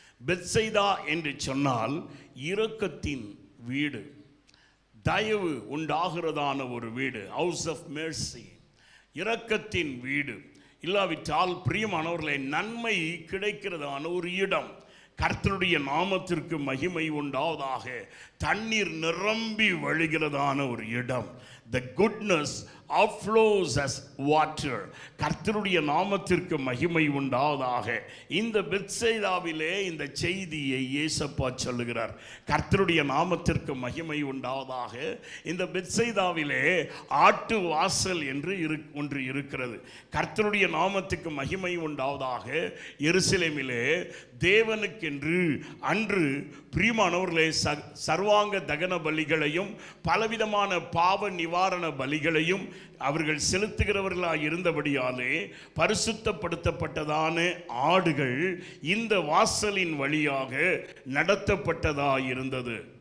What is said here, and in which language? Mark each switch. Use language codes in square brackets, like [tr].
[ta] பெத்சைதா என்று சொன்னால் இரக்கத்தின் வீடு, தயவு உண்டாகிறதான ஒரு வீடு, [en] house of mercy, [ta] இரக்கத்தின் வீடு. இல்லாவிட்டால் பிரியமானவர்களே, நன்மை கிடைக்கிறதான ஒரு இடம். கர்த்தருடைய நாமத்திற்கு மகிமை உண்டாவதாக. தண்ணீர் நிரம்பி வழிகிறதான ஒரு இடம். [en] The goodness outflows as water. [ta] கர்த்தருடைய நாமத்திற்கு மகிமை உண்டாவதாக. இந்த பெத்சைதாவிலே இந்த செய்தியை இயேசப்பா சொல்லுகிறார். கர்த்தருடைய நாமத்திற்கு மகிமை உண்டாவதாக. இந்த பெத்சைதாவிலே ஆட்டு வாசல் என்று ஒன்று இருக்கிறது. கர்த்தருடைய நாமத்துக்கு மகிமை உண்டாவதாக. எருசலேமிலே தேவனுக்கென்று அன்று பிரியமானவர்களே சர்வாங்க தகன பலிகளையும் பலவிதமான பாவ நிவாரண பலிகளையும் அவர்கள் செலுத்துகிறவர்களாக இருந்தபடியாலே பரிசுத்தப்படுத்தப்பட்டதான ஆடுகள் இந்த வாசலின் வழியாக நடத்தப்பட்டதாக இருந்தது.